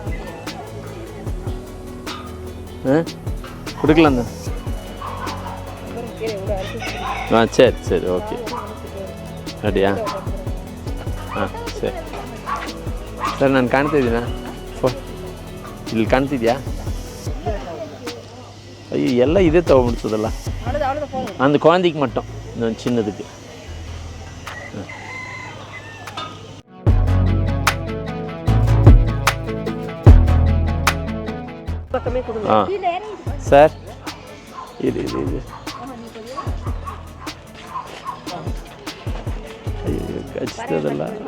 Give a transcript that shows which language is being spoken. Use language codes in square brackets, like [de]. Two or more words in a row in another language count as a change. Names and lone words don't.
[ta] ಹಾಂ, கொடுக்கலாம்ண்ணா. சரி சரி, ஓகே. அப்படியா? [kn] ಸರಿ ಸರ್, ನಾನು ಕಾಣ್ತಾ ಇದ್ದೀನಾ? ಇಲ್ಲಿ ಕಾಣ್ತಿದ್ಯಾ? ಅಯ್ಯೋ, ಎಲ್ಲ ಇದೇ ತೊಗೊಂಡ್ಬಿಡ್ತದಲ್ಲ. [ta] அந்த குழந்தைக்கு மட்டும், நான் சின்னதுக்கு. [kn] ಹಾಂ ಸರ್, ಇದು ಅಯ್ಯೋ ಖಚಿತದಲ್ಲ.